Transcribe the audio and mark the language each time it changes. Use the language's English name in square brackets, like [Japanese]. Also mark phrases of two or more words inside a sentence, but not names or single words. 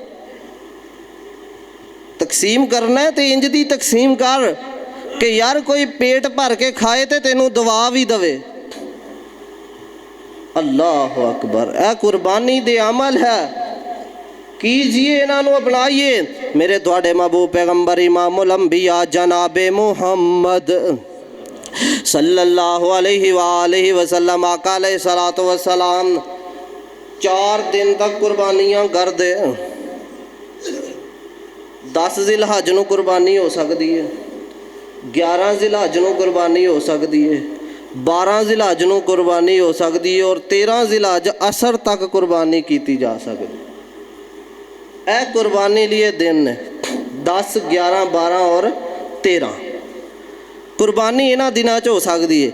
[Punjabi] تقسیم کرنا ہے تو انج دی تقسیم کر کہ یار کوئی پیٹ بھر کے کھائے تو تینوں دوا بھی دیوے. [Arabic] الله أكبر, [Punjabi] اے قربانی دے عمل ہے. کیجیے انہوں اپنائیے۔ میرے تہاڈے محبوب پیغمبر [Arabic] إمام الأنبياء [Punjabi] جنابِ محمد [Arabic] صلى الله عليه وسلم [Punjabi] آقا [Arabic] عليه الصلاة والسلام [Punjabi] 4 دن تک قربانیاں کردے. 10 ذوالحج نوں قربانی ہو سکتی ہے، 11 ذوالحج نوں قربانی ہو سکتی ہے، 12 ذوالحج نوں قربانی ہو سکتی ہے اور 13 ذوالحج عصر تک قربانی کی جا سکتی. یہ قربانی لئے دن 10، 11، 12 اور 13 قربانی اِنہاں دِناں چ ہو سکتی ہے.